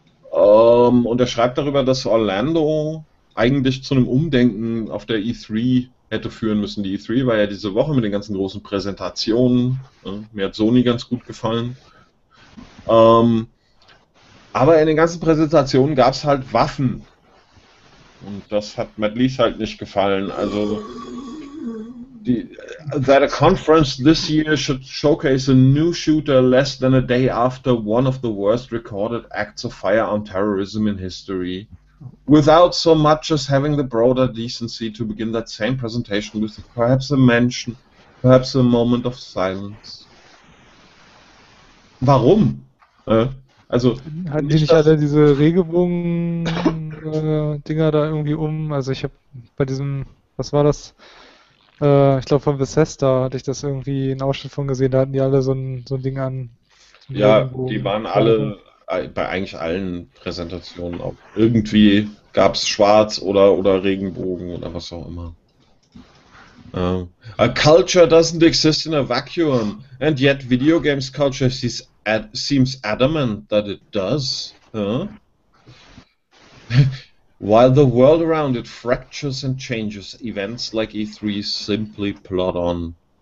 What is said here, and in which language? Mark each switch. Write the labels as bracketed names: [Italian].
[German] Und er schreibt darüber, dass Orlando eigentlich zu einem Umdenken auf der E3 hätte führen müssen. Die E3 war ja diese Woche mit den ganzen großen Präsentationen. Mir hat Sony ganz gut gefallen. Aber in den ganzen Präsentationen gab es halt Waffen. Und das hat Matt Lees halt nicht gefallen. [English] Also, that a conference this year should showcase a new shooter less than a day after one of the worst recorded acts of firearm terrorism in history, without so much as having the broader decency to begin that same presentation with perhaps a mention, perhaps a moment of silence. [German] Warum? Also, hatten die nicht alle diese Regenbogen-Dinger da irgendwie um? Also ich habe bei diesem, was war das? Ich glaube, von Bethesda hatte ich das irgendwie einen Ausschnitt von gesehen, da hatten die alle so ein Ding an. Ja, die waren alle bei eigentlich allen Präsentationen auch. Irgendwie gab es Schwarz oder Regenbogen oder was auch immer. [English] A culture doesn't exist in a vacuum, and yet video games culture seems adamant that it does. While the world around it fractures and changes, events like E3 simply plod on.